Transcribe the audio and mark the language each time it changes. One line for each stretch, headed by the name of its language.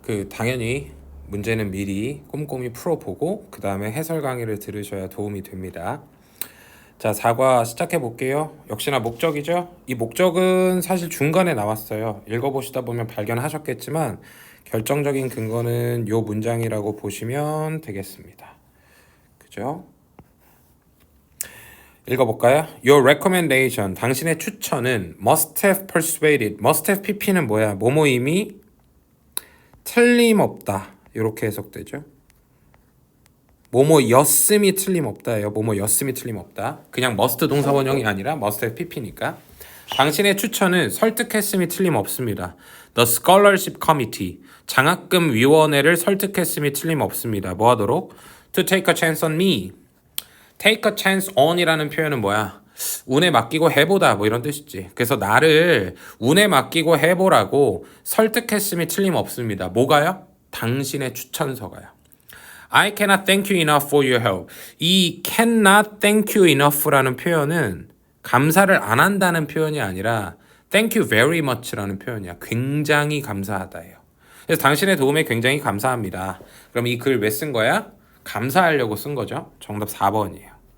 Korean: 당연히 문제는 미리 꼼꼼히 풀어보고 그 다음에 해설 강의를 들으셔야 도움이 됩니다. 자, 4과 시작해 볼게요. 역시나 목적이죠. 이 목적은 사실 중간에 나왔어요. 읽어보시다 보면 발견하셨겠지만 결정적인 근거는 요 문장이라고 보시면 되겠습니다. 그죠? 읽어볼까요?
English: Your recommendation,
Korean: 당신의 추천은
English: must have persuaded, must have pp는 뭐야?
Korean: 뭐뭐임이 틀림없다. 이렇게 해석되죠. 뭐뭐였음이 틀림없다예요. 뭐뭐였음이 틀림없다. 그냥 must 동사원형이 아니라 must have pp니까. 당신의 추천은 설득했음이 틀림없습니다.
English: The Scholarship Committee,
Korean: 장학금 위원회를 설득했음이 틀림없습니다. 뭐 하도록?
English: To take a chance on me.
Korean: take a chance on이라는 표현은 뭐야? 운에 맡기고 해보다 뭐 이런 뜻이지. 그래서 나를 운에 맡기고 해보라고 설득했음이 틀림없습니다. 뭐가요? 당신의 추천서가요.
English: I cannot thank you enough for your help.
Korean: 이 cannot thank you enough라는 표현은 감사를 안 한다는 표현이 아니라
English: thank you very much
Korean: 라는 표현이야. 굉장히 감사하다예요. 그래서 당신의 도움에 굉장히 감사합니다. 그럼 이 글 왜 쓴 거야? 감사하려고 쓴 거죠. 정답 4번이에요.